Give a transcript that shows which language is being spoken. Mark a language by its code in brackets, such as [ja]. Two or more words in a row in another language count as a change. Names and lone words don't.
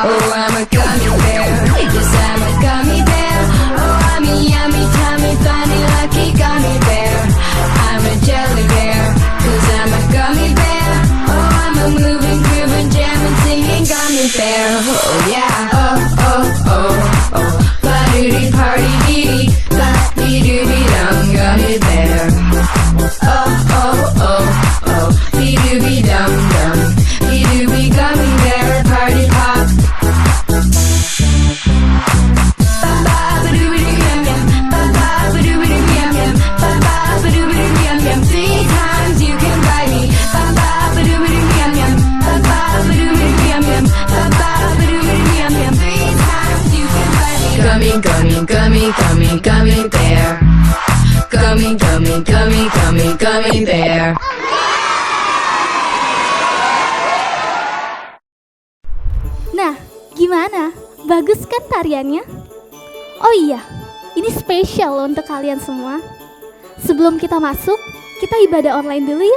[en] Oh, I'm a gummy bear, yes, I'm a gummy bear. Oh, I'm a yummy, tummy, funny, lucky gummy bear. I'm a jelly bear, 'cause I'm a gummy bear. Oh, I'm a moving, grooving, jamming, singing gummy bear. Oh yeah, oh, oh, oh, oh. Ba-doo-dee, party-dee-dee, ba-dee-doo-dee-dum, gummy bear. Oh, oh, oh, oh, dee-doo-dee-dum-dum, dee-doo-dee, gummy bear, party pop. Ba-ba-ba-doo-doo-yum-yum, ba-ba-ba-doo-doo-yum-yum, ba-ba-ba-doo-doo-yum-yum. 3 times you can buy me. Ba-ba-ba-doo-doo-yum-yum, ba-ba-ba-doo-doo-yum-yum, ba-ba-ba-doo-doo-yum-yum. 3 times you can buy me. Gummy, gummy, gummy, gummy, gummy bear. Gummy, gummy, gummy, gummy, gummy bear. [id] Nah, gimana? Bagus kan tariannya? Oh iya, ini spesial loh untuk kalian semua. Sebelum kita masuk, kita ibadah online dulu yuk.